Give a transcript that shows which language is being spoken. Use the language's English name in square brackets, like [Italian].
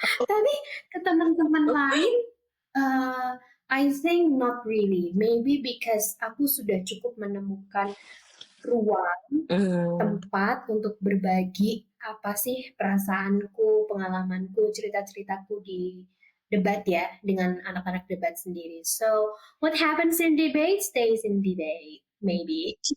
[Indonesian] Tapi ke teman-teman lain, [English] I think not really. Maybe because [Indonesian] aku sudah cukup menemukan ruang, Hmm, tempat untuk berbagi apa sih perasaanku, pengalamanku, cerita-ceritaku di debat ya dengan anak-anak debat sendiri. [English] So, what happens in debate stays in debate, maybe.